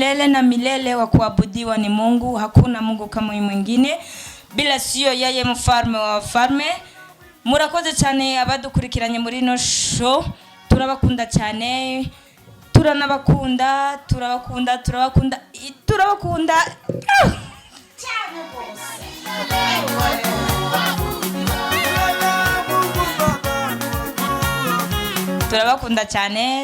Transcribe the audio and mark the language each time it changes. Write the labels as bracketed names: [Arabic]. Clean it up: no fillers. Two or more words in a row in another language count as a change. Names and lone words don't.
[Swahili] na milele, wa kuabudiwa ni Mungu, hakuna Mungu kama mwingine, bila sio yeye mfalme wa wafalme. [Kinyarwanda] Murakoze cyane abadukurikiranye muri no show, turabakunda cyane, turanabakunda, turabakunda turabakunda cyane.